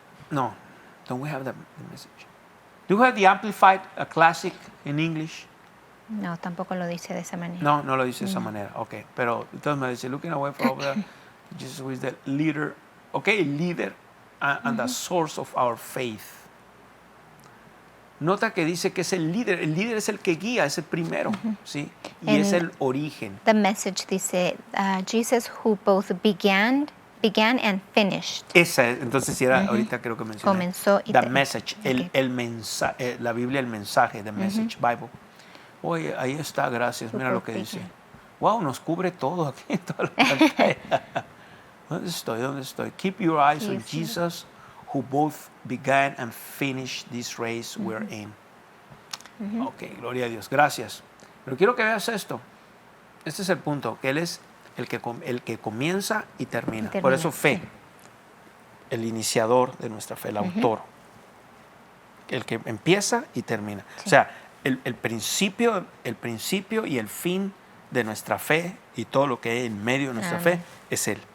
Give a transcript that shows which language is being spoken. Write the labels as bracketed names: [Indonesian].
[English] No, don't we have the message? Do you have the Amplified Classic in English? [Spanish] No, tampoco lo dice de esa manera. No, no lo dice de esa manera. Ok, pero entonces me dice, [English] looking away from there, Jesus is the leader. Ok, leader and the source of our faith. [Spanish] Nota que dice que es el líder. El líder es el que guía, es el primero, ¿sí? Y es el origen. [English] The message [Spanish] dice, [English] Jesus who both began and finished. [Spanish] Esa es, entonces si era, ahorita creo que mencioné. Comenzó y [English] the [Spanish] terminó. [English] message, [Spanish] el mensaje, la Biblia, el mensaje, [English] the message, Bible. [Spanish] Oye, ahí está, gracias, mira lo que dice. Wow, nos cubre todo aquí en toda la pantalla. ¿Dónde estoy? [English] Keep your eyes on Jesus, who both began and finished this race we're in. [Spanish] Ok, gloria a Dios, gracias. Pero quiero que veas esto. Este es el punto, que Él es el que comienza y termina. Por eso fe, el iniciador de nuestra fe, el autor. El que empieza y termina. O sea, el principio y el fin de nuestra fe y todo lo que hay en medio de nuestra fe es Él.